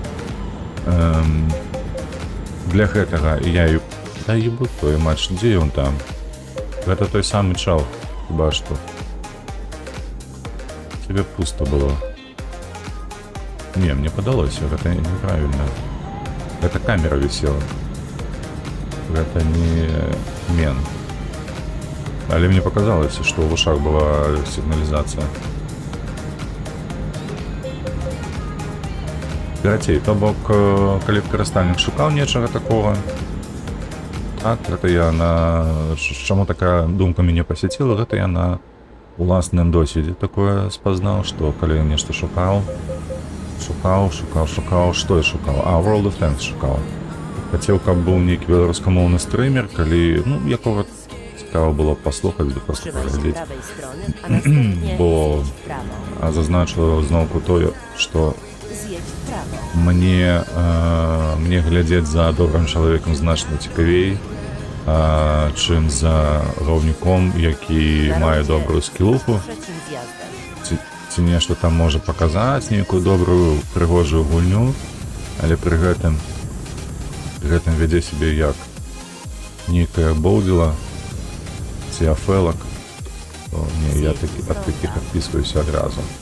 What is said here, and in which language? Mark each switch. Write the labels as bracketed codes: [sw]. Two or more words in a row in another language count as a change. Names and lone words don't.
[be] Для гэтага я і ебу той матч, дзе ён там? Гэта той самы чал, хіба што. [ru] Тебе пусто было. [be] Не, мне падалося, гэта неправільна. [ru] Это камера висела. Это не мен. Але мне показалось, что в ушах была сигнализация. [be] Карацей, то бок, калі б карыстальнік шукаў нечага такого, так, гэта я на... Чаму такая думка мяне пасяціла, гэта я на уласным досведзе такое спазнаў, што калі я нешта шукаў, што я шукаў? А, World of Tanks шукаў. Хацеў, каб быў нейкі беларускамоўны стрымер, калі, ну, якога цікава было паслухаць, да проста [pl] Trzymaj się [be] паглядзець. [pl] prawej strony, a następnie Bo- zjedź w prawo. [be] А зазначыла зноўку тое, што [pl] Zjedź w prawo. [be] мне глядзець за добрым чалавекам значна цікавей, чым за гаўнюком, які [pl] Na [be] мае [pl] rondzie [be] добрую скілуху, [pl] przed trzecim zjazdem. [be] ці нешта там можа паказаць, нейкую добрую прыгожую гульню, але пры гэтым вядзе сябе як нейкая боўдзіла ці афэлак, то не, я ад такіх адпісваюся адразу.